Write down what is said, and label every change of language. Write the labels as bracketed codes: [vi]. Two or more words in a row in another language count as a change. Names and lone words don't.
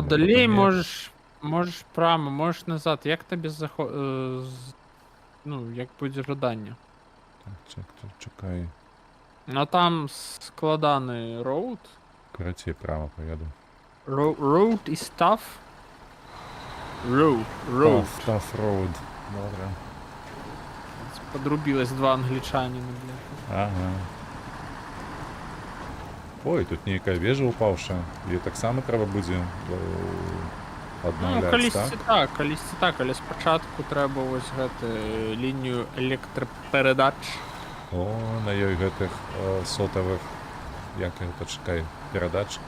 [be] Далей можаш прама, можаш назад. Як табе ну, як будзе жаданне. Так, чакай. Ну там складаны роуд. Карацей, прама поеду. [en] Road і stuff. Road. Stuff road. [uk] Добре. Подрубилось два англічаніна, бля. [be] Ага. Ой, тут нейкая вежа упаўшая. Її таксама трэба будзе аднаўляць, так? Калісьці так, але спачатку трэба вось гэту лінію электраперадач. О, на ёй гэтых сотавых, як гэта, чакай, перадатчыкаў.